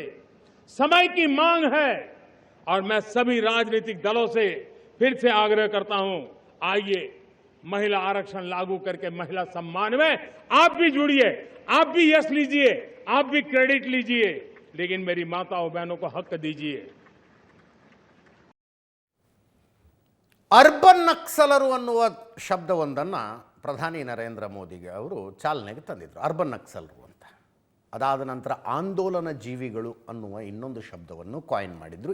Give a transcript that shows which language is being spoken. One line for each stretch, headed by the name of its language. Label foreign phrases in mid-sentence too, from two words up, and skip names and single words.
Hindi: समय की मांग है और मैं सभी राजनीतिक दलों से फिर से आग्रह करता हूं, आइए महिला आरक्षण लागू करके महिला सम्मान में आप भी जुड़िए, आप भी यश लीजिए, आप भी क्रेडिट लीजिए, लेकिन मेरी माताओं बहनों को हक दीजिए।
English: urban Naxals
Kannada: ಅನ್ನುವ ಶಬ್ದವೊಂದನ್ನು ಪ್ರಧಾನಿ ನರೇಂದ್ರ ಮೋದಿಗೆ ಅವರು ಚಾಲನೆಗೆ ತಂದಿದ್ರು,
English: urban Naxals
Kannada: ಅಂತ. ಅದಾದ ನಂತರ ಆಂದೋಲನ ಜೀವಿಗಳು ಅನ್ನುವ ಇನ್ನೊಂದು ಶಬ್ದವನ್ನು ಕಾಯಿನ್ ಮಾಡಿದ್ರು.